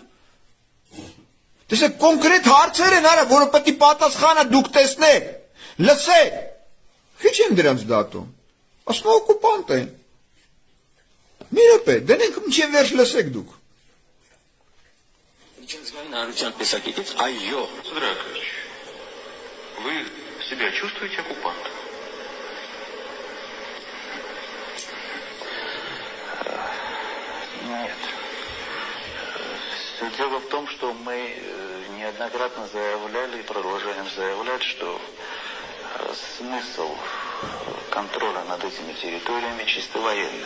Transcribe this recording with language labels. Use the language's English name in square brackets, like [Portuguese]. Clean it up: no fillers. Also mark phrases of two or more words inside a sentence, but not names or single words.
[Armenian] Տեսեք, կոնկրետ հարցեր են արա, որը պետք է պատասխանը դուք տեսնեք, լսեք, խիչ են դրանց դատում, ասում օկուպանտ են, մի րոպե, դնենք մինչև վերջ լսեք դուք։ Միջազգային հանրության տեսակետից այո։ [Russian] Здравствуйте. Вы себя чувствуете оккупантом? Нет. Дело в том, что мы неоднократно заявляли и продолжаем заявлять, что смысл контроля над этими территориями чисто военный.